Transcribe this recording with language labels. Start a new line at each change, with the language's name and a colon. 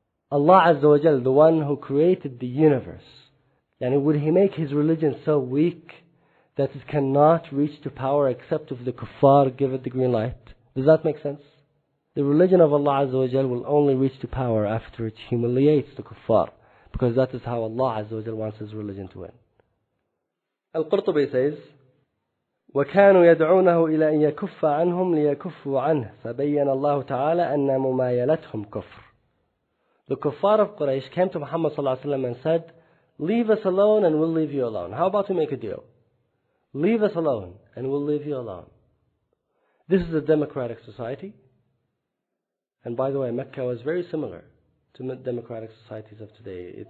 English: Allah Azza wa Jal, the one who created the universe, and would He make His religion so weak that it cannot reach to power except if the kuffar give it the green light? Does that make sense? The religion of Allah Azza wa Jal will only reach to power after it humiliates the kuffar, because that is how Allah Azza wa Jal wants His religion to win.
Arabic: Al-Qurtubi says, وَكَانُوا يَدْعُونَهُ إِلَىٰ أَن يَكُفَّ عَنْهُمْ لِيَكُفُّوا عَنْهُ فَبَيَّنَ اللَّهُ تَعَالَى أَنَّ مُمَايَلَتْهُمْ كُفْرٌ.
English: The kuffar of Quraysh came to Muhammad ﷺ and said, leave us alone and we'll leave you alone. How about we make a deal? Leave us alone and we'll leave you alone. This is a democratic society. And by the way, Mecca was very similar to democratic societies of today.